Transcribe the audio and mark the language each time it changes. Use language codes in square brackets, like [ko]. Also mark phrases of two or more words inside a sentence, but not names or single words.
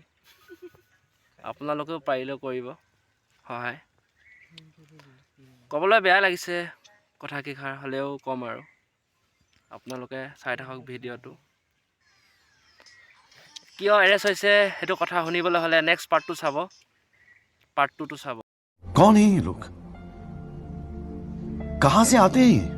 [as] আপোনালোকেও পাৰিলেও কৰিব সহায়। ক'বলৈ বেয়া লাগিছে কথা কেইষাৰ, হ'লেও কম আৰু। আপোনালোকে চাই থাকক ভিডিঅ'টো। কিয় এৰেষ্ট হৈছে সেইটো কথা শুনিবলৈ হ'লে [en] next part [as] চাব, পাৰ্ট 2টো চাব। [hi] कौन है ये लोग? कहां से आते हैं?